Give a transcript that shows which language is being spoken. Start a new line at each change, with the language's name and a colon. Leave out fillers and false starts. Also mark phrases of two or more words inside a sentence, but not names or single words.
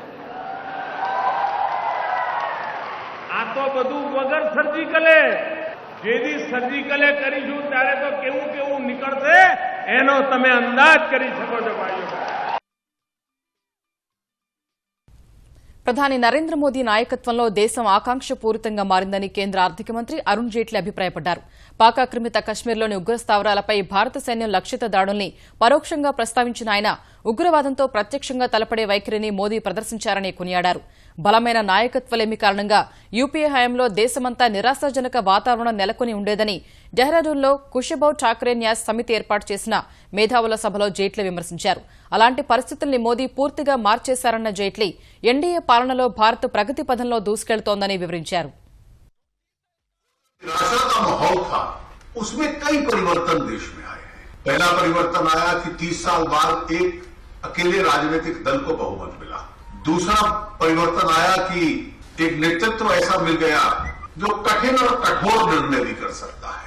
Gujarati: આ તો બધું વગર સર્જિકલે જેથી સર્જિકલે કરીશું ત્યારે તો કેવું કેવું નીકળશે એનો તમે અંદાજ કરી શકો છો ભાઈઓ
Telugu: ప్రధాని నరేంద్ర మోదీ నాయకత్వంలో దేశం ఆకాంక్షపూరితంగా మారిందని కేంద్ర ఆర్థిక మంత్రి అరుణ్ జైట్లీ అభిప్రాయపడ్డారు. పాక్ ఆక్రమిత కశ్మీర్లోని ఉగ్ర స్థావరాలపై భారత సైన్యం లక్ష్యిత దాడుల్ని పరోక్షంగా ప్రస్తావించిన ఆయన ఉగ్రవాదంతో ప్రత్యక్షంగా తలపడే వైఖరిని మోదీ ప్రదర్శించారని కొనియాడారు. బలమైన నాయకత్వలేమి కారణంగా యూపీఏ హయాంలో దేశమంతా నిరాశాజనక వాతావరణం నెలకొని ఉండేదని డెహ్రాడూన్లో కుషబౌ ఠాకరే న్యాస్ సమితి ఏర్పాటు చేసిన మేధావుల సభలో జైట్లీ విమర్శించారు. అలాంటి పరిస్థితుల్ని మోదీ పూర్తిగా మార్చేశారన్న జైట్లీ ఎన్డీఏ పాలనలో భారత్ ప్రగతి పథంలో దూసుకెళ్తోందని వివరించారు.
Hindi: उसमें कई परिवर्तन देश में आए हैं। पहला परिवर्तन आया कि 30 साल बाद एक अकेले राजनीतिक दल को बहुमत मिला। दूसरा परिवर्तन आया कि एक नेतृत्व ऐसा मिल गया जो कठिन और कठोर निर्णय भी कर सकता है।